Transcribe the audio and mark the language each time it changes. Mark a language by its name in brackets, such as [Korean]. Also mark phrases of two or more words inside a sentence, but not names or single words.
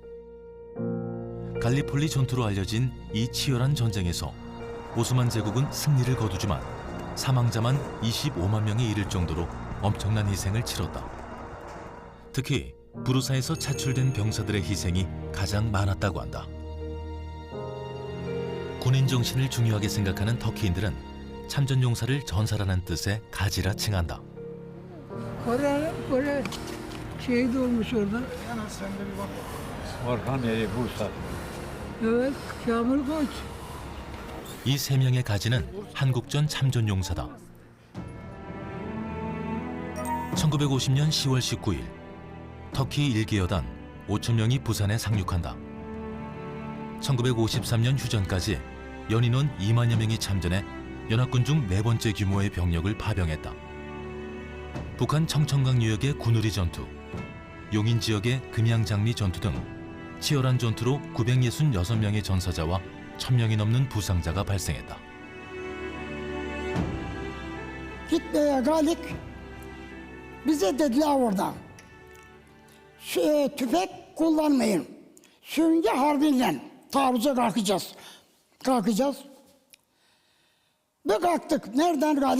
[Korean] 갈리폴리 전투로 알려진 이 치열한 전쟁에서 오스만 제국은 승리를 거두지만 사망자만 25만 명에 이를 정도로 엄청난 희생을 치렀다. 특히 부르사에서 차출된 병사들의 희생이 가장 많았다고 한다. 군인 정신을 중요하게 생각하는 터키인들은 참전 용사를 전사라는 뜻의 가지라 칭한다. [Turkish] Kore şehit olmuş orada. Orhan Eri Bursa. Evet, Kamil Koç. [Korean] 이 3명의 가지는 한국전 참전 용사다. 1950년 10월 19일 터키 1기 여단 5천 명이 부산에 상륙한다. 1953년 휴전까지 연인원 2만여 명이 참전해 연합군 중 4번째 규모의 병력을 파병했다. 북한 청천강 유역의 군우리 전투, 용인 지역의 금양장미 전투 등 치열한 전투로 966명의 전사자와 1000명이 넘는 부상자가 발생했다. [Turkish] Gitmeye geldik. Bize dediler oradan. Tüfek kullanmayın. Sürünge harbiyle taarruza kalkacağız. Bir kalktık. Nereden geldik?